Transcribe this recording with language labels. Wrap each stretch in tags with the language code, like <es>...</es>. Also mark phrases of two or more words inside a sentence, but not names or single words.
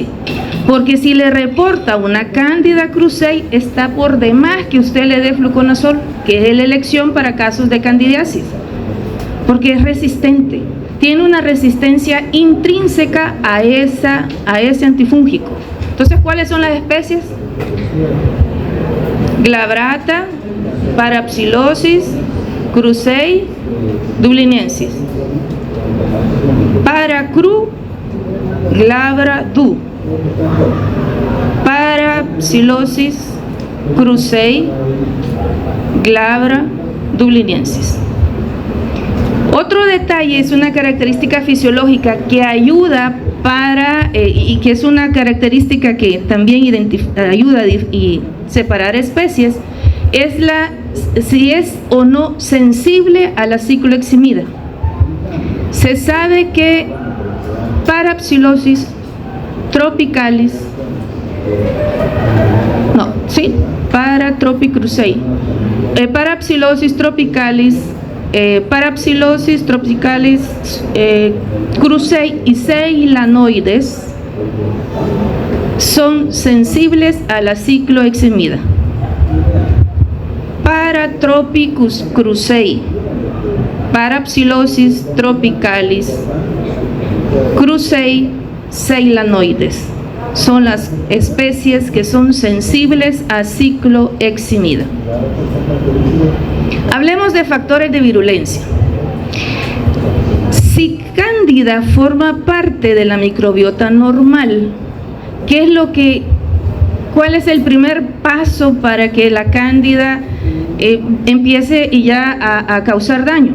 <es>Porque si le reporta una Candida krusei, está por demás que usted le dé fluconazol, que es la elección para casos de candidiasis, porque es resistente, tiene una resistencia intrínseca a ese antifúngico. Entonces, ¿cuáles son las especies? Glabrata, parapsilosis, krusei, dubliniensis. Paracru, glabra, du. Parapsilosis, krusei, glabra, dubliniensis. Otro detalle es una característica fisiológica que ayuda y que es una característica que también ayuda a separar especies, es si es o no sensible a la cicloheximida. Se sabe que Parapsilosis tropicalis, Parapsilosis tropicalis, crucei y ceylanoides son sensibles a la cicloheximida. Paratropicus crucei, Parapsilosis tropicalis, crucei, ceylanoides son las especies que son sensibles a cicloheximida. Hablemos de factores de virulencia. Si Cándida forma parte de la microbiota normal, ¿cuál es el primer paso para que la Cándida empiece a causar daño?</es>